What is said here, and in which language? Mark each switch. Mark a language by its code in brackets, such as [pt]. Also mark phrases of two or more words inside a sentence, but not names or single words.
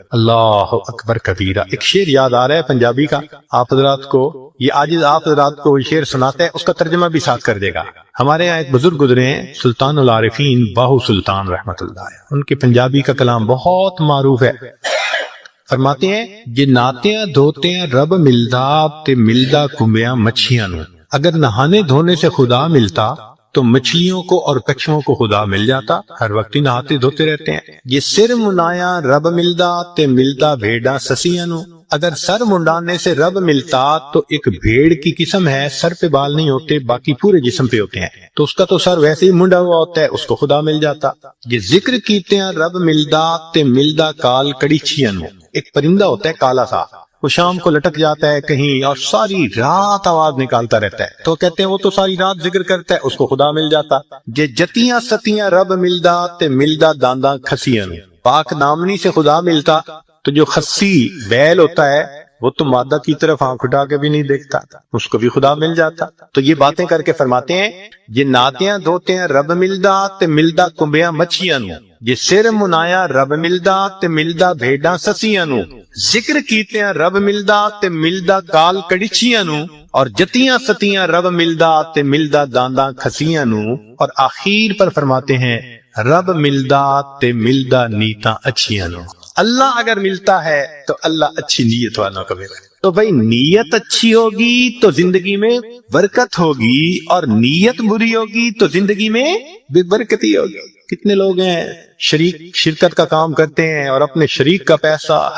[ar] اللہ اکبر کبیرہ۔ [ur] ایک شعر یاد آ رہا ہے پنجابی کا، آپ حضرات کو یہ عاجز آپ حضرات کو شعر سناتا ہے، اس کا ترجمہ بھی ساتھ کر دے گا۔ ہمارے یہاں ایک بزرگ گزرے ہیں سلطان العارفین باہو سلطان [ar] رحمت اللہ علیہ، [ur] ان کے پنجابی کا کلام بہت معروف ہے۔ فرماتے ہیں [pa] جے ناتیاں دھوتیاں رب ملدا تے ملدا کمبیاں مچھیاں نو، [ur] اگر نہانے دھونے سے خدا ملتا تو مچھلیوں کو اور کچھووں کو خدا مل جاتا، ہر وقت ہی نہاتے دھوتے رہتے ہیں۔ [pa] یہ سر منایا رب ملدا تے ملدا بھیڑا سسیاں نو، [ur] اگر سر منڈانے سے رب ملتا تو ایک بھیڑ کی قسم ہے، سر پہ بال نہیں ہوتے، باقی پورے جسم پہ ہوتے ہیں، تو اس کا تو سر ویسے ہی منڈا ہوا ہوتا ہے، اس کو خدا مل جاتا۔ [pa] یہ ذکر کیتے ہیں رب ملدا تے ملدا کال کڑیچیاں نو، [ur] ایک پرندہ ہوتا ہے کالا سا، وہ شام کو لٹک جاتا ہے کہیں اور ساری رات آواز نکالتا رہتا ہے، تو کہتے ہیں وہ تو ساری رات ذکر کرتا ہے، اس کو خدا مل جاتا۔ [pa] جے جتیاں ستیاں رب ملدا تے ملدا دانداں کھسیاں نو، [ur] پاک دامنی سے خدا ملتا تو جو خسی بیل ہوتا ہے وہ تو مادہ کی طرف آنکھ اٹھا کے بھی نہیں دیکھتا، اس کو بھی خدا مل جاتا۔ تو یہ باتیں کر کے فرماتے ہیں [pa] یہ ناتیاں دھوتے ہیں رب ملدا تے ملدا کنبیاں مچھیاں نو، یہ سر منایا رب ملدا تے ملدا بھیڈاں سسیاں نو، ذکر کیتے ہیں رب ملدا تے ملدا کال کڑیچیاں نو، اور جتیاں ستیاں رب ملدا تے ملدا دانداں کھسیاں نو، [ur] اور آخر پر فرماتے ہیں [pa] رب ملدا تے ملدا نیتاں اچھیاں نو۔ [ur] اللہ اگر ملتا ہے تو اللہ اچھی نیت والوں کو ملے، تو بھائی نیت اچھی ہوگی تو زندگی میں برکت ہوگی، اور نیت بری ہوگی تو زندگی میں بے برکتی ہوگی۔ کتنے لوگ ہیں شریکت کا کام کرتے ہیں اور اپنے شریک کا پیسہ